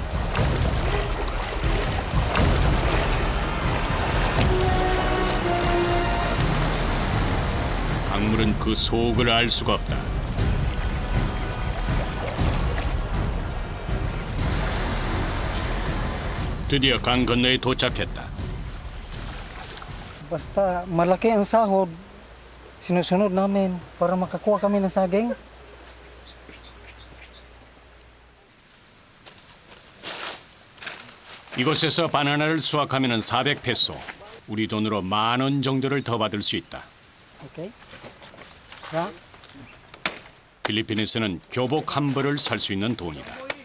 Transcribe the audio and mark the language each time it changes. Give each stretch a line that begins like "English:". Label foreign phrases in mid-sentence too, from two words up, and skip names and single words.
Korean: 강물은 그 속을 알 수가 없다. 드디어 강 건너에 도착했다.
Filipino: Basta malaki ang sahod, sinusunod namin para makakuha kami ng saging.
Korean: 이곳에서 바나나를 수확하면 400페소, 우리 돈으로 10,000원 정도를 더 받을 수 있다. Okay? 야, 필리핀에서는 교복 한 벌을 살 수 있는 돈이다.